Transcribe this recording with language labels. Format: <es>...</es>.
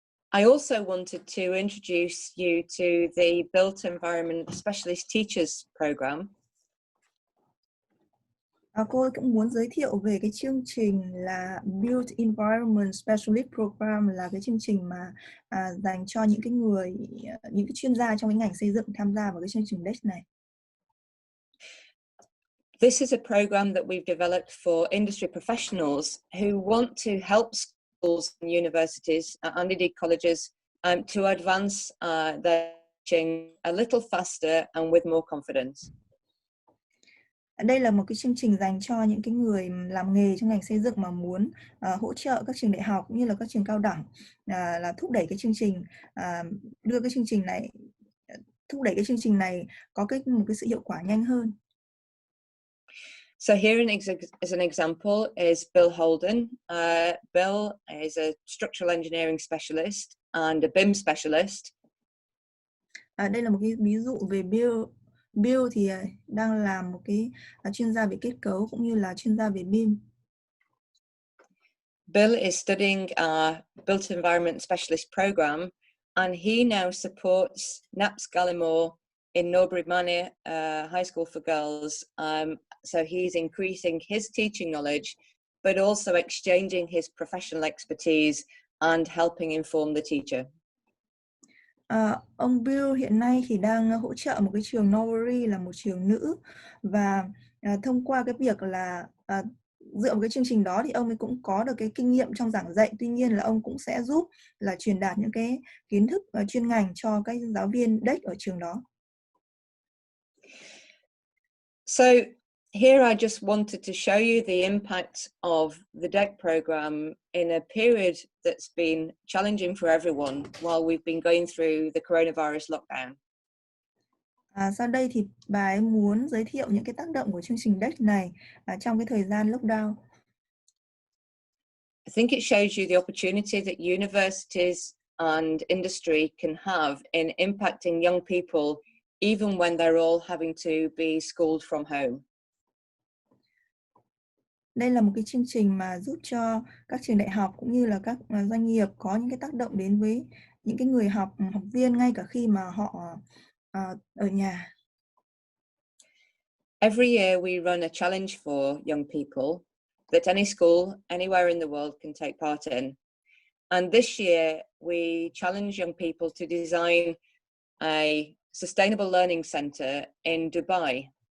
<en>I also wanted to introduce you to the Built Environment Specialist Teachers Program.</en> <vi>Cô cũng muốn giới thiệu về cái chương trình là Built Environment Specialist Program, là cái chương trình mà dành cho những cái chuyên gia trong cái ngành xây dựng tham gia vào cái chương trình DEC này.</vi> <en>This is a program that we've developed for industry professionals who want to help schools and universities and indeed colleges to advance their teaching a little faster and with more confidence.</en> <vi>Đây là một cái chương trình dành cho những cái người làm nghề trong ngành xây dựng mà muốn hỗ trợ các trường đại học cũng như là các trường cao đẳng là thúc đẩy cái chương trình, đưa cái chương trình này, thúc đẩy cái chương trình này có một cái sự hiệu quả nhanh hơn.</vi> <en>So here as an example is Bill Holden. Bill is a structural engineering specialist and a BIM specialist.</en> <vi>Đây là một cái ví dụ về Bill. Bill thì đang làm một cái chuyên gia về kết cấu cũng như là chuyên gia về BIM.</vi> <en>Bill is studying a Built Environment Specialist program, and he now supports NAPS Gallimore in Norbury Manor High School for Girls. So he's increasing his teaching knowledge but also exchanging his professional expertise and helping inform the teacher.</en> <vi>Ông Bill hiện nay thì đang hỗ trợ một cái trường Norbury, là một trường nữ, và thông qua cái việc là dựa vào cái chương trình đó thì ông ấy cũng có được cái kinh nghiệm trong giảng dạy. Tuy nhiên là ông cũng sẽ giúp là truyền đạt những cái kiến thức chuyên ngành cho các giáo viên DEC ở trường đó.</vi> <en>So here I just wanted to show you the impact of the DEC program in a period that's been challenging for everyone while we've been going through the coronavirus lockdown.</en> <vi>Sau đây thì bà ấy muốn giới thiệu những cái tác động của chương trình DEC này trong cái thời gian lockdown.</vi> <en>I think it shows you the opportunity that universities and industry can have in impacting young people even when they're all having to be schooled from home.</en> <vi>Đây là một cái chương trình mà giúp cho các trường đại học cũng như là các doanh nghiệp có những cái tác động đến với những cái người học viên ngay cả khi mà họ ở nhà.</vi> <en>Every year we run a challenge for young people that any school anywhere in the world can take part in. And this year we challenge young people to design a sustainable learning center in Dubai.</en>